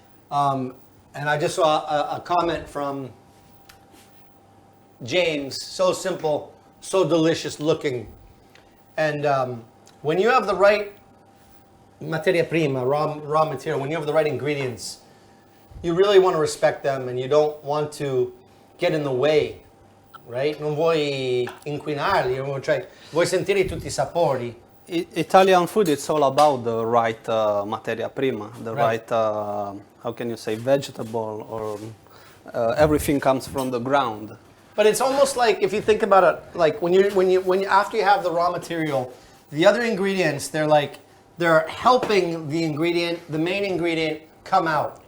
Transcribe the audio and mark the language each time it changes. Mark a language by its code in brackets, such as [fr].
[en] And I just saw a comment from James, so simple, so delicious looking. And when you have the right materia prima, raw material, when you have the right ingredients, you really want to respect them, and you don't want to get in the way, right? [it] Non vuoi inquinarli, vuoi sentire tutti i sapori. [en] Italian food, it's all about the right materia prima, the Right. right, how can you say, vegetable, or everything comes from the ground. But it's almost like, if you think about it, like when you after you have the raw material, the other ingredients, they're helping the main ingredient come out.